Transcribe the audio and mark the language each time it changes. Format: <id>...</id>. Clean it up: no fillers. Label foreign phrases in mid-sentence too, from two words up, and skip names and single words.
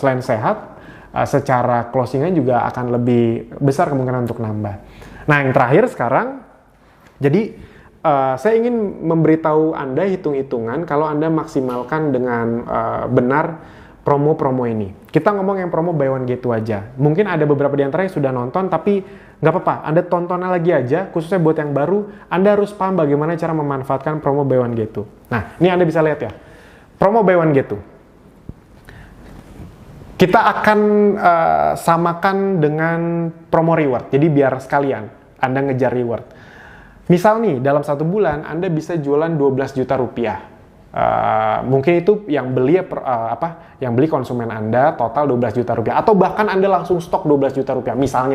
<id>Selain sehat, secara closingan juga akan lebih besar kemungkinan untuk nambah. Nah, yang terakhir sekarang, jadi saya ingin memberitahu Anda hitung-hitungan kalau Anda maksimalkan dengan benar promo-promo ini. Kita ngomong yang promo</id> <en>buy one get two</en> <id>aja. Mungkin ada beberapa di antara yang sudah nonton, tapi nggak apa-apa. Anda tonton lagi aja, khususnya buat yang baru, Anda harus paham bagaimana cara memanfaatkan promo</id> <en>buy one get two.</en> <id>Nah, ini Anda bisa lihat ya.</id> <en>Promo buy one get two.</en> <id>Kita akan samakan dengan promo reward. Jadi biar sekalian Anda ngejar reward. Misal nih, dalam 1 bulan Anda bisa jualan 12 juta rupiah. Mungkin itu yang beli yang beli konsumen Anda total 12 juta rupiah, atau bahkan Anda langsung stok 12 juta rupiah misalnya.</id>